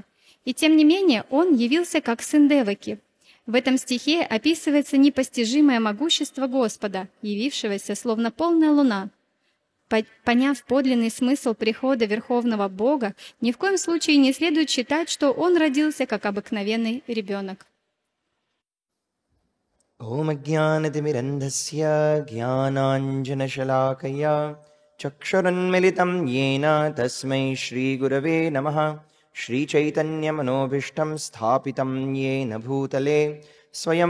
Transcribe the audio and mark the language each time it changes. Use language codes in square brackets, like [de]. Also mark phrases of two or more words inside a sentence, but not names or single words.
[ru] И тем не менее Он явился как сын Деваки. В этом стихе описывается непостижимое могущество Господа, явившегося словно полная луна. Поняв подлинный смысл прихода Верховного Бога, ни в коем случае не следует считать, что Он родился как обыкновенный ребенок. [sa] ॐ अज्ञानतिमिरन्धस्य ज्ञानाञ्जनशलाकया चक्षुरुन्मिलितं येन तस्मै श्रीगुरवे नमः श्रीचैतन्यमनोभीष्टं स्थापितं येन भूतले स्वयं